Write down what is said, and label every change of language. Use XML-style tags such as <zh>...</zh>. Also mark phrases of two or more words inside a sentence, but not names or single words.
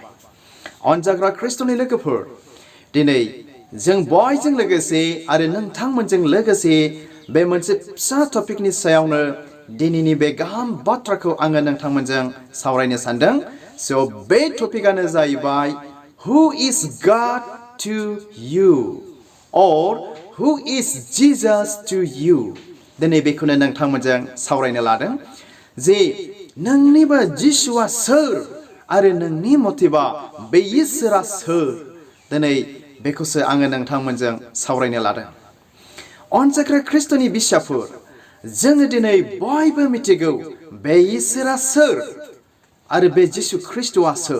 <brx>अनजाग्रा ख्रिस्ट'नि लोगोफोर, दिनै जों बयजों लोगोसे आरो नोंथांमोनजों लोगोसे बे मोनसे फिसा टपिकनि सायावनो दिनैनि बे गाहाम बाथ्राखौ आङो नोंथांमोनजों सावरायनो सानदों। बे टपिकआनो जाहैबाय</brx> <en>Who is God to you? Or Who is Jesus to you?</en> <brx>दिनै बेखौनो नोंथांमोनजों सावरायनो लादों जे नोंनिबो जिसुआ सोर आरो नोंनि मथेबा बे इसोरा सोर। दिनै बेखौसो आङो नोंथांमोनजों सावरायनो लादों। अनजाग्रा ख्रिस्ट'नि बिसाफोर, जोङो दिनै बयबो मिथिगौ बे इसोरा सोर आरो बे जिसु ख्रिस्ट'आ सोर।</brx>